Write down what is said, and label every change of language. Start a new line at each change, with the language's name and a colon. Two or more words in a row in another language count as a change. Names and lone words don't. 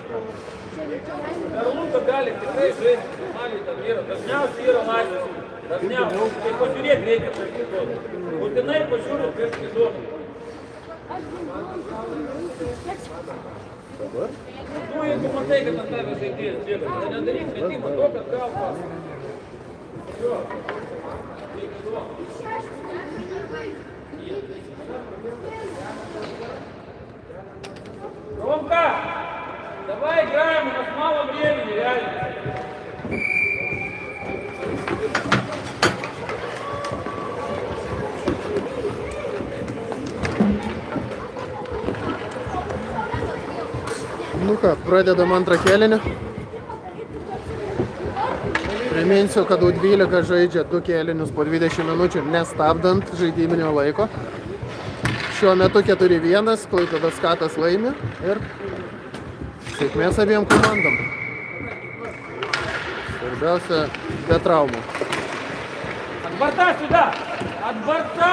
Lithuanian: Per lūką gali tikrai žaisti, normaliai tam yra, dažniausiai yra laisvės, dažniausiai, tai pažiūrėk reikia prieš kitos, būtinai pažiūrėk prieš kitos. Tu, jeigu matai, kad ant tave žaidėjas bėga, tai nedaryk metimą to, kad gal pas.
Russian: Ромка, давай играем, у нас мало времени, реально.
Lithuanian: Nu ką, pradedam antrą kėlinį. Priminsiu, kad U12 žaidžia 2 kėlinius po 20 minučių, nestabdant žaidybinio laiko. Šiuo metu 4-1, Klaipėdos Skatas laimi ir sėkmės abiem komandom. Svarbiausia, be traumų.
Russian: От борта сюда! От борта!